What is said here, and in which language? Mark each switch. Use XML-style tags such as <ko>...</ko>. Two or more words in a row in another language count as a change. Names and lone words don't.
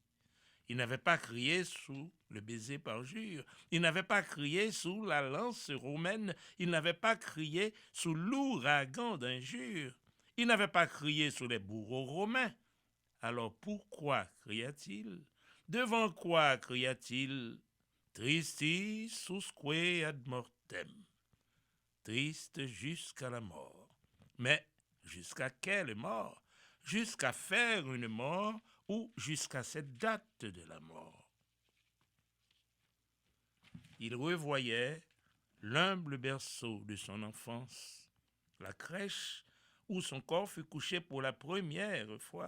<fr>Il n'avait pas crié sous le baiser parjure, il n'avait pas crié sous la lance romaine, il n'avait pas crié sous l'ouragan d'injures, il n'avait pas crié sous les bourreaux romains. Alors pourquoi cria-t-il? Devant quoi cria-t-il?</fr> <la>Tristis usque ad mortem.</la> <fr>Triste jusqu'à la mort. Mais jusqu'à quelle mort? Jusqu'à faire une mort ou jusqu'à cette date de la mort? Il revoyait l'humble berceau de son enfance, la crèche où son corps fut couché pour la première fois.</fr>